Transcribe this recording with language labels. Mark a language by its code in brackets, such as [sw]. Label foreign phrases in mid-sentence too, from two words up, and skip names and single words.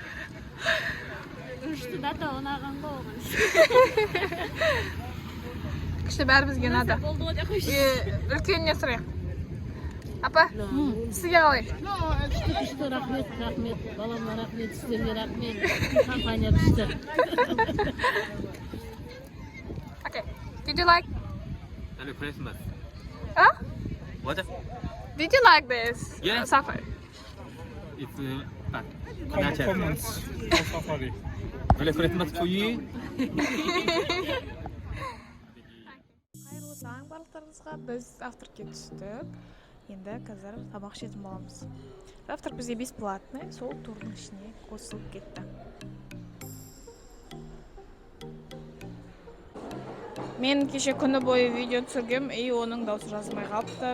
[kk] Үшті дата ұнаған ғой оған. Күшті бәрімізге ұнады. Болды ғой деп қойшы. Үлкеніне сұрайық. Апа, сізге қалай? Күшті, рахмет, балама рахмет, сіздерге рахмет, компания күшті. [en] Okay. Did you like? Merry Christmas. Huh? What? Did you like this? Yeah. Safari. It's Comments on Safari. Merry Christmas to you. [kk] Қайырлы таң барлықтарыңызға. Біз завтракке түстік. Енді қазір тамақ ішетін боламыз. Завтрак бізде бесплатный, сол турдың ішіне қосылып кетті. Мен кеше күні бойы видео түсіргем, оның дауысы жазылмай қалыпты.